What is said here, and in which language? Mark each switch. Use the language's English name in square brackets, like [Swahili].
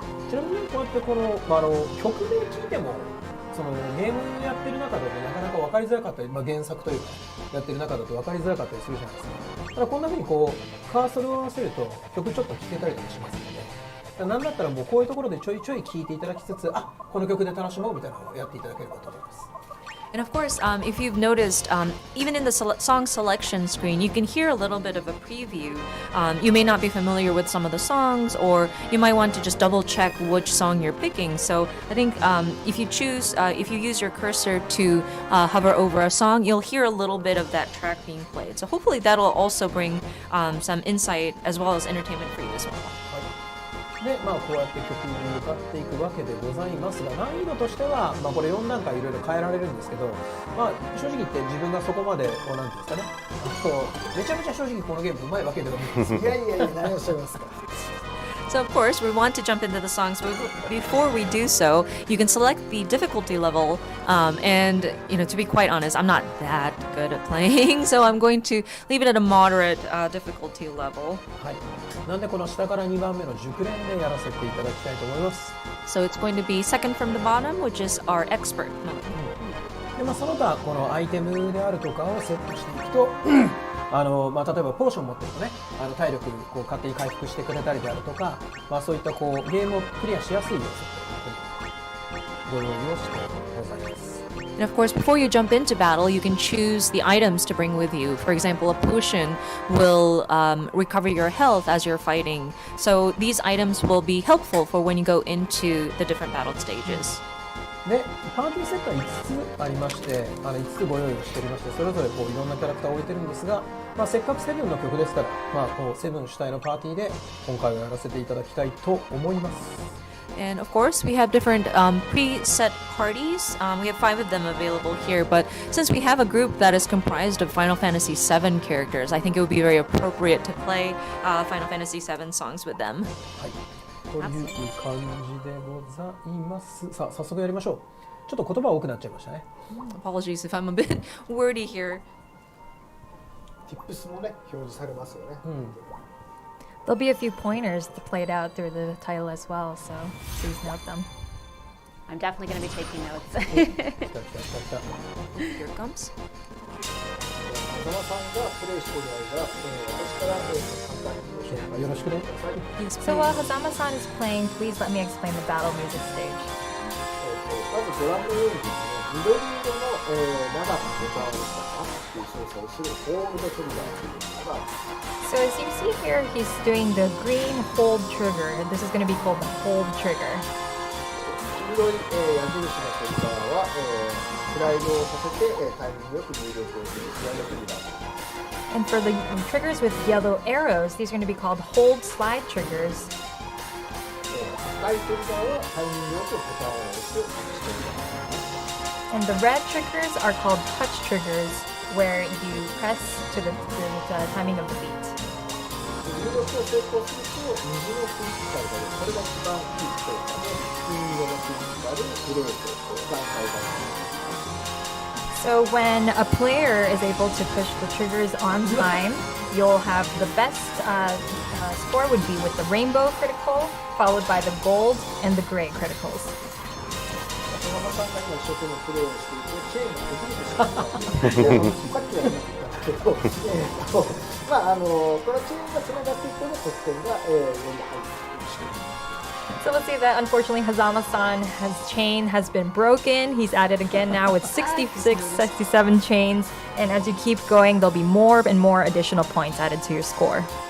[Japanese] ちなみにこうやってこの、曲名聞いてもそのゲームやってる中だとなかなか分かりづらかったり、原作というかやってる中だと分かりづらかったりするじゃないですか。ただこんな風にこうカーソルを合わせると曲ちょっと聴けたりとかしますので、なんだったらもうこういうところでちょいちょい聴いていただきつつ、この曲で楽しもうみたいなのをやっていただければと思います。 [English] And of course, if you've noticed, even in the song selection screen, you can hear a little bit of a preview. You may not be familiar with some of the songs, or you might want to just double check which song you're picking. So I think if you use your cursor to hover over a song, you'll hear a little bit of that track being played. So hopefully that'll also bring some insight as well as entertainment for you as well. [Japanese] で、こうやって曲に向かっていくわけでございますが、難易度としては、これ4段階いろいろ変えられるんですけど、正直言って自分がそこまでこうなんていうんですかね、めちゃめちゃ正直このゲームうまいわけではないんですよ。いやいやいや、何をおっしゃいますか。 [English] So of course, we want to jump into the songs, but before we do so, you can select the difficulty level. And to be quite honest, I'm not that good at playing, so I'm going to leave it at a moderate difficulty level. [Japanese] はい。なんでこの下から2番目の熟練でやらせていただきたいと思います。 [English] So it's going to be second from the bottom, which is our expert mode. [Japanese] で、その他このアイテムであるとかをセットしていくと。例えばポーション持ってるとね、体力こう勝手に回復してくれたりであるとか、そういったこうゲームをクリアしやすい要素をご用意をしてございます。 [English] And of course, before you jump into battle, you can choose the items to bring with you. For example, a potion will recover your health as you're fighting. So these items will be helpful for when you go into the different battle stages. [Japanese] で、パーティーセットは5つありまして、5つご用意しておりまして、それぞれこういろんなキャラクターを置いてるんですが、せっかくセブンの曲ですから、こうセブン主体のパーティーで今回はやらせていただきたいと思います。 [English] And of course, we have different preset parties. We have 5 of them available here, but since we have a group that is comprised of Final Fantasy VII characters, I think it would be very appropriate to play Final Fantasy VII songs with them. [Japanese] はい。という感じでございます。さあ、早速やりましょう。ちょっと言葉多くなっちゃいましたね。 [English] Apologies if I'm a bit wordy here. [Japanese] Tips もね、表示されますよね。 [English] There'll be a few pointers played out through the title as well, so please note them. I'm definitely going to be taking notes. [Japanese] 来た。 [English] Here it comes. [Japanese] 風間さんがプレイしている間、私から簡単にご紹介よろしくね。 [English] So while Hazama-san is playing, please let me explain the battle music stage. [Japanese] まずご覧のようにですね、緑色の長くボタンを押したアップという操作をするホールドトリガーというのがあります。 [English] So as you see here, he's doing the green hold trigger. This is going to be called the hold trigger. [Japanese] 黄色い矢印のトリガーはスライドをさせてタイミングよく入力をするスライドトリガー。 [English] And for the triggers with yellow arrows, these are going to be called hold slide triggers. [Japanese] 赤いトリガーはタイミングよくボタンを押すトリガー。 [English] And the red triggers are called touch triggers. where you press to the timing of the beat. [Japanese] 入力を成功すると右のクリッカーがこれが一番いい効果で金色のクリッカーでグレート段階が [English] So when a player is able to push the triggers on time, you'll have the best score would be with the rainbow critical, followed by the gold and the gray criticals. [Japanese] 小浜さんが今一生懸命プレーをしていてチェーンができるでしょさっきは言ったんですけどまあこのチェーンがつながっていくと得点がより入ってきて [English] So let's say that unfortunately Hazama-san chain has been broken. He's at it again now with 66, 67 chains. And as you keep going, there'll be more and more additional points added to your score.